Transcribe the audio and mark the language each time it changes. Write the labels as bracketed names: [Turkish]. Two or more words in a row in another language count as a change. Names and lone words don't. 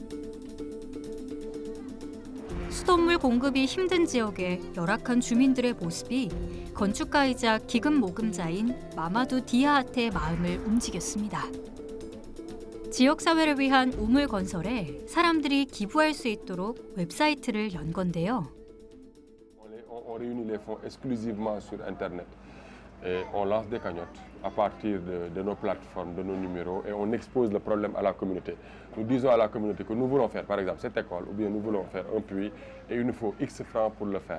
[Korean] 수돗물 공급이 힘든 지역의 열악한 주민들의 모습이 건축가이자 기금 모금자인 마마두 디아하테의 마음을 움직였습니다. 지역사회를 위한 우물 건설에 사람들이 기부할 수 있도록 웹사이트를 연 건데요. [French] On réunit les fonds exclusivement sur Internet. Et on lance des cagnottes à partir de nos plateformes, de nos numéros, et on expose le problème à la communauté. Nous disons à la communauté que nous voulons faire, par exemple, cette école, ou bien nous voulons faire un puits, et il nous faut X francs pour le faire.